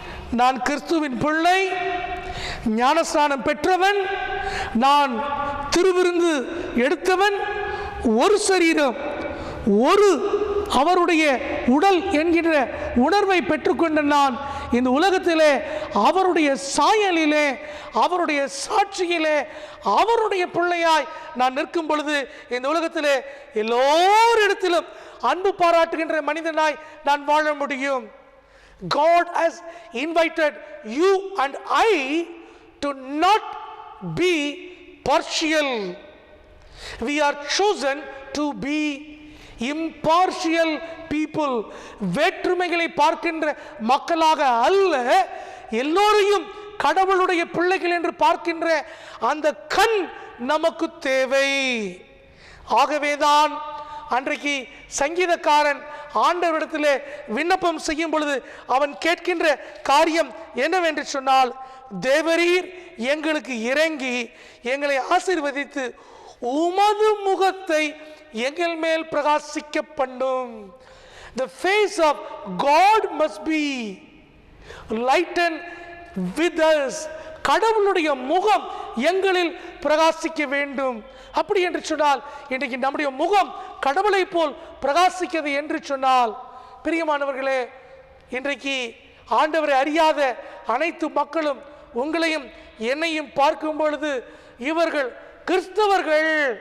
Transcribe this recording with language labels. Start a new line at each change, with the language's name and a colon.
Tamil: நான் கிறிஸ்துவின் பிள்ளை, ஞானஸ்நானம் பெற்றவன், நான் திருவிருந்து எடுத்தவன், ஒரு சரீரம், ஒரு அவருடைய உடல் என்கின்ற உணர்வை பெற்றுக்கொண்ட நான் இந்த உலகத்திலே அவருடைய சாயலிலே, அவருடைய சாட்சியிலே, அவருடைய பிள்ளையாய் நான் நிற்கும் பொழுது இந்த உலகத்திலே எல்லோரிடத்திலும் அன்பு பாராட்டுகின்ற மனிதனாய் நான் வாழ முடியும்.
English: God has invited you and I to not be partial. We are chosen to be impartial people.
Tamil: வேற்றுமைகளை பார்க்கின்ற மக்களாக அல்ல, எல்லோரையும் கடவுளுடைய பிள்ளைகள் என்று பார்க்கின்ற அந்த கண் நமக்கு தேவை. ஆகவேதான் அன்றைக்கு சங்கீதக்காரன் ஆண்டவரிடத்திலே விண்ணப்பம் செய்யும் பொழுது அவன் கேட்கின்ற காரியம் என்னவென்று சொன்னால், தேவரீர் எங்களுக்கு இறங்கி எங்களை ஆசீர்வதித்து உமது முகத்தை எங்கள் மேல் பிரகாசிக்க பண்ணும்.
English: The face of God must be lightened with us.
Tamil: கடவுளுடைய முகம் எங்களில் பிரகாசிக்க வேண்டும். அப்படி என்று சொன்னால் இன்றைக்கு நம்முடைய முகம் கடவுளை போல் பிரகாசிக்கிறது என்று சொன்னால், பிரியமானவர்களே, இன்றைக்கு ஆண்டவரை அறியாத அனைத்து மக்களும் உங்களையும் என்னையும் பார்க்கும் பொழுது இவர்கள் கிறிஸ்தவர்கள்,